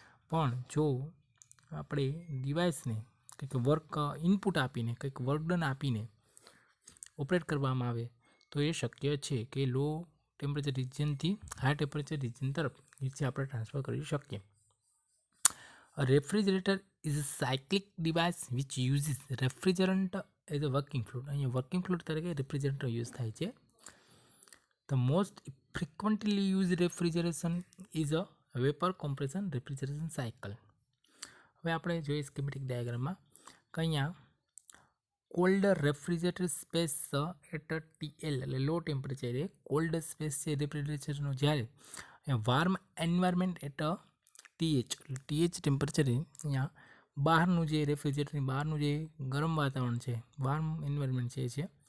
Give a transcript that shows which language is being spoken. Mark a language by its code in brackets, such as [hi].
[gu] પણ જો આપણે ડિવાઇસને કંઈક વર્ક ઇનપુટ આપીને કંઈક વર્કડન આપીને ઓપરેટ કરવામાં આવે તો એ શક્ય છે કે લો ટેમ્પરેચર રિજનથી હાઈ ટેમ્પરેચર રિજન તરફ હીટ આપણે ટ્રાન્સફર કરી શકીએ. [en] A refrigerator is a cyclic device which uses refrigerant as a working fluid. [gu] અહીંયા વર્કિંગ ફ્લુઇડ તરીકે રેફ્રિજરેટર યુઝ થાય છે. [en] The most frequently used refrigeration is a vapor compression refrigeration cycle. [gu] હવે આપણે જોઈએ સ્કીમેટિક ડાયાગ્રામમાં કે અહીંયા cold refrigerator space at TL એટલે લો ટેમ્પરેચરે કોલ્ડ સ્પેસ છે રેફ્રિજરેટરનો, જ્યારે વાર્મ એન્વાયરમેન્ટ એટ TH એટલે TH ટેમ્પરેચરે અહીંયા બહારનું જે રેફ્રિજરેટરની બહારનું જે ગરમ વાતાવરણ છે, વાર્મ એન્વાયરમેન્ટ છે.